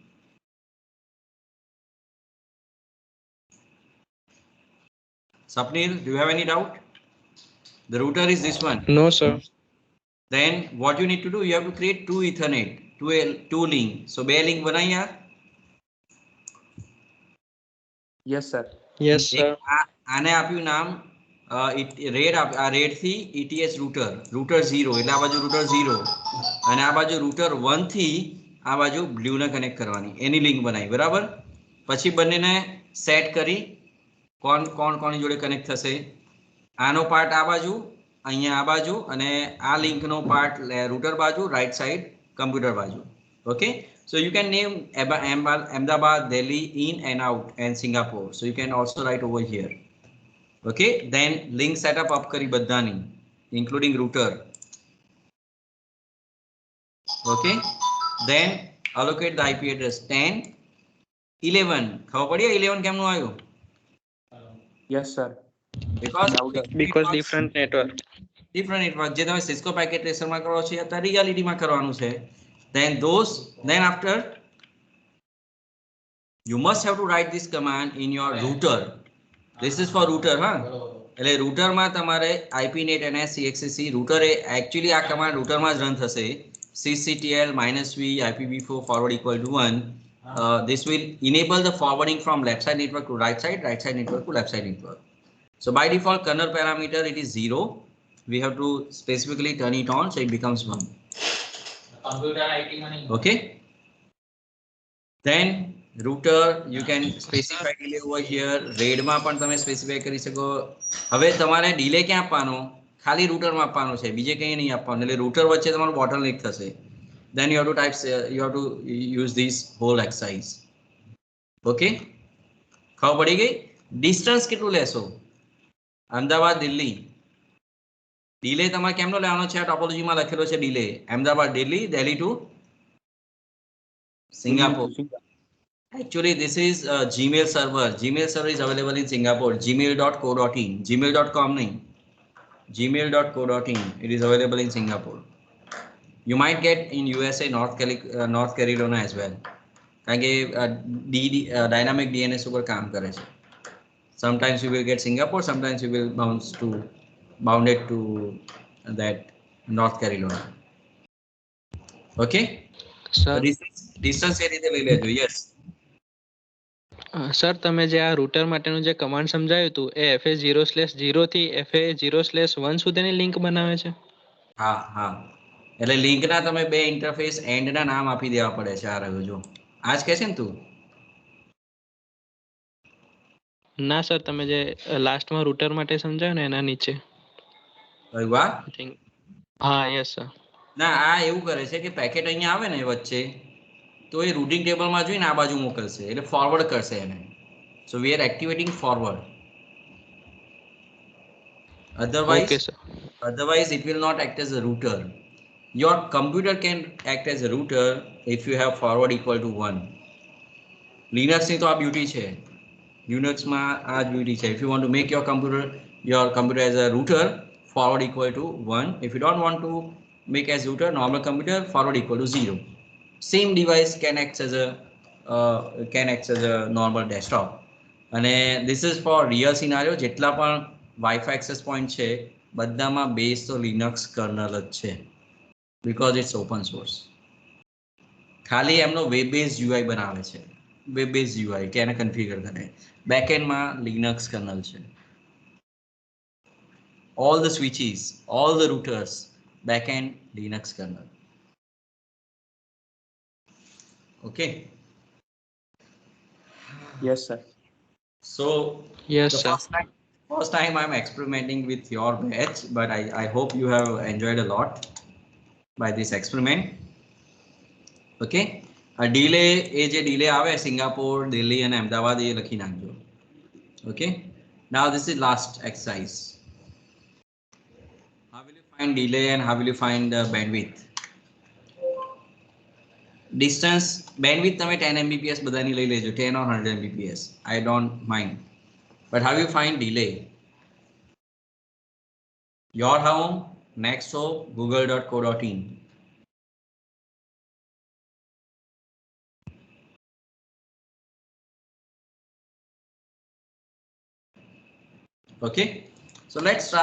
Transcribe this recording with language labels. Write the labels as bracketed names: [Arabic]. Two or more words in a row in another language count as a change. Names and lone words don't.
[English] Sapnil, do you have any doubt? The router is this one. No, sir. Then what you need to do, you have to create two Ethernet, two link. [Gujarati] So બે link બનાયા. [English] Yes, sir. Yes, sir. [Gujarati] આને આપ્યું નામ રેડ થી ETH router 0 એટલે આ બાજુ router 0 અને આ બાજુ router 1 થી આ બાજુ blue ને કનેક્ટ કરવાની એની લિંક બનાવી બરાબર. પછી બંનેને સેટ કરી કોની જોડે કનેક્ટ થશે. આનો પાર્ટ આ બાજુ, અહીંયા આ બાજુ અને આ લિંકનો પાર્ટ રૂટર બાજુ, રાઈટ સાઈડ કમ્પ્યુટર બાજુ. ઓકે. [English] So you can name Ahmedabad, Delhi in and out and Singapore. So you can also write over here. Okay. Then link setup up [Gujarati] કરી બધાની [English] including router. Okay. Then allocate the IP address 10, 11. [Gujarati] ખબર પડી 11 કેમનું આવ્યું? [English] Yes, sir. Because different network. [Gujarati] જે તમે સિસ્કો પેકેટ ટ્રેસરમાં કરો છો અત્યારે રિયાલિટીમાં કરવાનું છે. [English] Then after you must have to write this command in your router. This is for router, [Gujarati] huh? એટલે routerમાં તમારે IPNet NS CXCC [English] router actually [Gujarati] આ command routerમાં જ run થશે. [English] cctl -v IPv4 forward equal to 1. This will enable the forwarding from left side network to right side network to left side network. So by default kernel parameter it is 0. We have to specifically turn it on so it becomes 1. Okay. Then router you can specify delay over here. [Gujarati] Red માં પણ તમે specify કરી શકો. હવે તમારે delay ક્યાં આપવાનો? ખાલી router માં આપવાનો છે, બીજે કંઈ નહીં આપવાનું. એટલે router વચ્ચે તમારું bottleneck થશે. [English] Then you have to type, you have to use this whole exercise. [Gujarati] Okay, ખબર પડી ગઈ? ડિસ્ટન્સ કેટલું લેશો? અમદાવાદ દિલ્હી ડિલે તમારે કેમનો લેવાનો છે? આ ટોપોલોજીમાં લખેલો છે ડિલે. અમદાવાદ દિલ્હી, દિલ્હી ટુ Singapore. [English] Actually, this is a Gmail server. Gmail server is available in Singapore. Gmail.co.in. Gmail.com nahi. Gmail.co.in. It is available in Singapore. You might get in USA, North Carolina as well. [Gujarati] કારણ કે [English] dynamic DNS [Gujarati] ઉપર કામ કરે છે. [English] Sometimes you will get Singapore, sometimes you will bounded to that North Carolina. Okay. [Gujarati] સર ડિસ્ટન્સ એ રીતે લઈ લેજો. યસ સર તમે જે આ રૂટર માટેનું જે કમાન્ડ સમજાવ્યું હતું એ FA0/0 થી FA0/1 સુધીની લિંક બનાવે છે? હા હા, એટલે લિંકના તમે બે ઇન્ટરફેસ એન્ડના નામ આપી દેવા પડે છે. આ રહ્યો જો, આ જ કહે છે ને તું? ના સર, તમે જે લાસ્ટમાં રૂટર માટે સમજાવ્યું ને એના નીચે. વાહ, હા યસ સર. ના આ એવું કરે છે કે પેકેટ અહીંયા આવે ને વચ્ચે, તો એ [English] routing tableમાં [Gujarati] જોઈને આ બાજુ મોકલશે, એટલે ફોરવર્ડ કરશે એને. [English] So we are activating forward. Otherwise it will not act as a router. Your computer can act as a router if you have forward equal to 1. [Gujarati] Linux ની તો આ બ્યુટી છે. Unix માં આ જ બ્યુટી છે. [English] If you want to make your computer as a router, forward equal to 1. If you don't want to make as router, normal computer, forward equal to 0. Same device can act as a normal desktop. અને this is for real scenario. [Gujarati] જેટલા પણ [English] Wi-Fi access point [Gujarati] છે બધામાં બેઝ તો [English] Linux kernel [Gujarati] જ છે, [English] because it's open source. [Gujarati] ખાલી એમનો [English] web base UI [Gujarati] બનાવે છે, [English] web base UI [Gujarati] કે એને કન્ફિગર કરે. બેકએન્ડ માં [English] Linux kernel [Gujarati] છે. [English] All the switches, all the routers, backend Linux kernel. Okay. Yes sir. So yes sir. First time I'm experimenting with your batch, but I hope you have enjoyed a lot by this experiment. [Gujarati] Okay. A delay એ જે delay આવે સિંગાપોર, દિલ્હી અને અમદાવાદ એ લખી નાખજો. [English] Okay. Now this is last exercise. How will you find delay and how will you find bandwidth? Distance, bandwidth [Gujarati] તમે 10 Mbps બધાની લઈ લેજો, 10 or 100 Mbps. [English] I don't mind. But how you find delay? Your home, Nexthope, google.co.in. Okay, so let's try.